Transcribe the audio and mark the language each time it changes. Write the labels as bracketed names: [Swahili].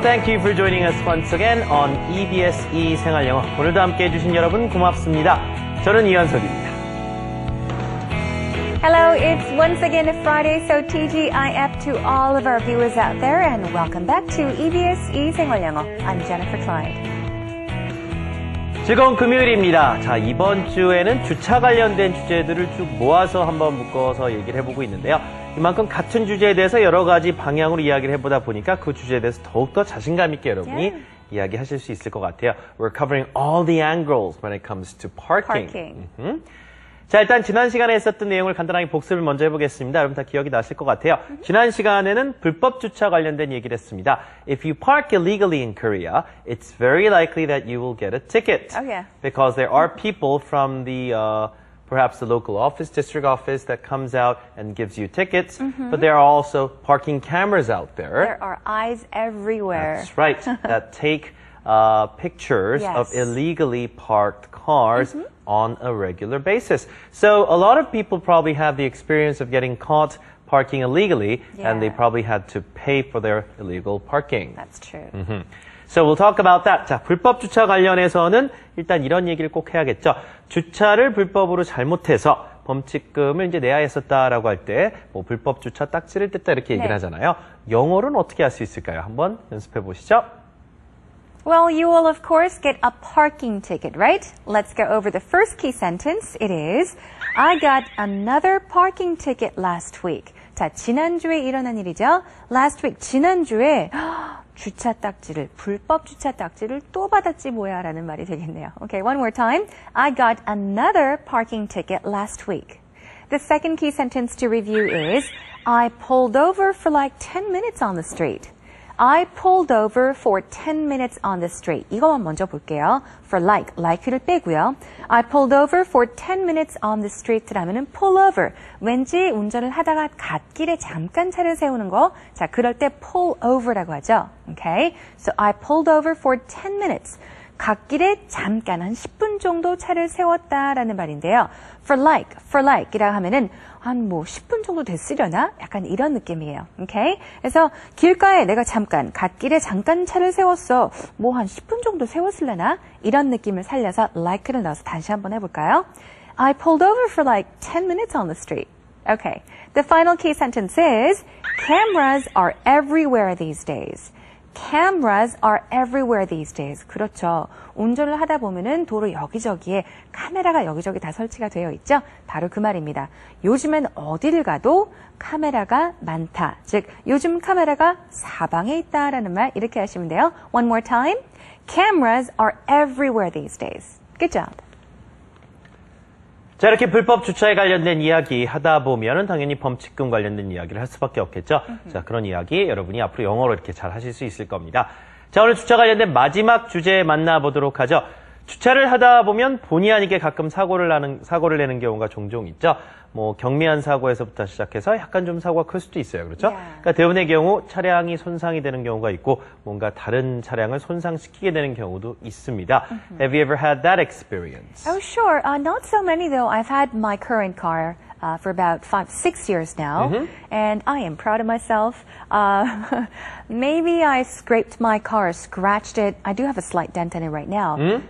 [English] Thank you for joining us once again on EBS 생활영어. [Korean] 오늘도 함께 해주신 여러분 고맙습니다. 저는 이현석입니다. [English] Hello, it's once again a Friday, so TGIF to all of our viewers out there, and welcome back to EBS 생활영어. I'm Jennifer Clyde. [Korean] 즐거운 금요일입니다. 자, 이번 주에는 주차 관련된 주제들을 쭉 모아서 한번 묶어서 얘기를 해보고 있는데요. 이만큼 같은 주제에 대해서 여러 가지 방향으로 이야기를 해보다 보니까 그 주제에 대해서 더욱더 자신감 있게 여러분이 이야기하실 수 있을 것 같아요. [English] We're covering all the angles when it comes to parking. [Korean] 자, 일단 지난 시간에 했었던 내용을 간단하게 복습을 먼저 해보겠습니다. 여러분 다 기억이 나실 것 같아요. 지난 시간에는 불법 주차 관련된 얘기를 했습니다. [English] If you park illegally in Korea, it's very likely that you will get a ticket. Oh, yeah. Because there are people from the perhaps the local office, district office that comes out and gives you tickets, but there are also parking cameras out there. There are eyes everywhere. That's right, that take pictures of illegally parked cars on a regular basis. So a lot of people probably have the experience of getting caught parking illegally, and they probably had to pay for their illegal parking. That's true. So we'll talk about that. [Korean] 자, 불법 주차 관련해서는 일단 이런 얘기를 꼭 해야겠죠. 주차를 불법으로 잘못해서 범칙금을 이제 내야 했었다라고 할 때 뭐 불법 주차 딱지를 뗐다 이렇게 얘기를 하잖아요. 영어로는 어떻게 할 수 있을까요? 한번 연습해 보시죠. [English] Well, you will of course get a parking ticket, right? Let's go over the first key sentence. It is, I got another parking ticket last week. [Korean] 자, 지난주에 일어난 일이죠. [English] Last week, [Korean] 지난주에 주차 딱지를, 불법 주차 딱지를 또 받았지 뭐야 라는 말이 되겠네요. [English] Okay, one more time. I got another parking ticket last week. The second key sentence to review is, I pulled over for like 10 minutes on the street. I pulled over for 10 minutes on the street. [Korean] 이것만 먼저 볼게요. [English] For like를 [Korean] 빼고요. [English] I pulled over for 10 minutes on the street라면은 pull over. [Korean] 왠지 운전을 하다가 갓길에 잠깐 차를 세우는 거. 자, 그럴 때 pull over라고 하죠. [English] Okay? So I pulled over for 10 minutes. [Korean] 갓길에 잠깐 한 10분 정도 차를 세웠다라는 말인데요. For like이라고 하면은 한 10분 정도 됐으려나? 약간 이런 느낌이에요. Okay? 그래서 길가에 내가 갓길에 잠깐 차를 세웠어. 한 10분 정도 세웠으려나? 이런 느낌을 살려서 like를 넣어서 다시 한번 해볼까요? [English] I pulled over for like 10 minutes on the street. Okay. The final key sentence is, cameras are everywhere these days. Cameras are everywhere these days. [Korean] 그렇죠. 운전을 하다 보면은 도로 여기저기에 카메라가 여기저기 다 설치가 되어 있죠. 바로 그 말입니다. 요즘엔 어디를 가도 카메라가 많다. 즉, 요즘 카메라가 사방에 있다라는 말 이렇게 하시면 돼요. [English] One more time. Cameras are everywhere these days. Good job. [Korean] 자, 이렇게 불법 주차에 관련된 이야기 하다 보면은 당연히 범칙금 관련된 이야기를 할 수밖에 없겠죠. 자, 그런 이야기 여러분이 앞으로 영어로 이렇게 잘 하실 수 있을 겁니다. 자, 오늘 주차 관련된 마지막 주제 만나보도록 하죠. 주차를 하다 보면 본의 아니게 가끔 사고를 내는 경우가 종종 있죠. 경미한 사고에서부터 시작해서 약간 좀 사고가 클 수도 있어요. 그렇죠? 그러니까 대부분의 경우 차량이 손상이 되는 경우가 있고 뭔가 다른 차량을 손상시키게 되는 경우도 있습니다. [English] Have you ever had that experience? Oh, sure. Not so many though. I've had my current car for about 5-6 years now, and I am proud of myself. Maybe I scraped my car, scratched it. I do have a slight dent in it right now.